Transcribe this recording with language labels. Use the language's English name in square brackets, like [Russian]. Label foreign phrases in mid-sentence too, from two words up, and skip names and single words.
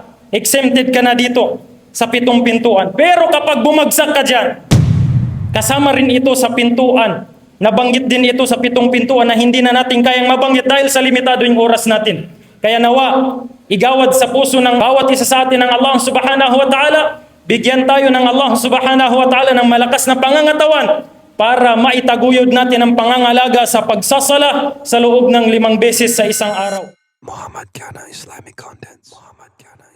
[Filipino] Exempted ka na dito sa 7 pintuan. Pero kapag bumagsak ka dyan, kasama rin ito sa pintuan. Nabanggit din ito sa 7 pintuan na hindi na natin kayang mabanggit dahil sa limitado yung oras natin. Kaya nawa, igawad sa puso ng bawat isa sa atin ng Allah [Arabic] سبحانه وتعالى. [Filipino] Bigyan tayo ng Allah [Arabic] سبحانه وتعالى [Filipino] ng malakas na pangangatawan para maitaguyod natin ang pangangalaga sa pagsasala sa loob ng 5 beses sa isang araw. Muhammad Kana Islamic Contents. Muhammad Kana.